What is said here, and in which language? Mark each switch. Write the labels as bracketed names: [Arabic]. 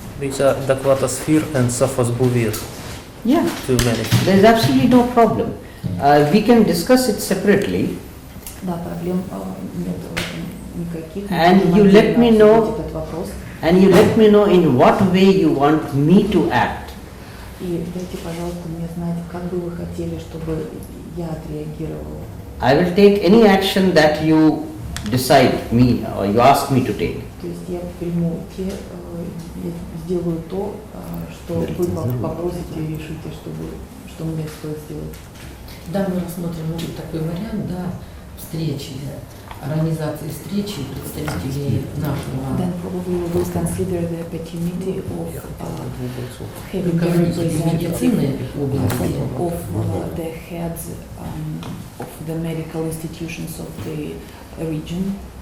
[English] Which are Dakwatasphere and Safosbuvir. Yeah, Too many. there is absolutely no problem. We can discuss it separately. [Russian] Да, проблем нет никаких. [English] And you let me know. And you let me know in what way you want me to act. [Russian] И дайте, пожалуйста, мне знать, как бы вы хотели, чтобы я отреагировала. [English] I will take any action that you decide me or you ask me to take. [Russian] То есть я приму я сделаю то, что вы попросите и решите, что мне стоит сделать. Да, мы рассмотрим, может, такой вариант, да, встречи, организации встречи представителей нашего [English] Then probably we will consider the opportunity of having the [Russian] руководителей медицины области. [English] of the heads of the medical institutions of the region.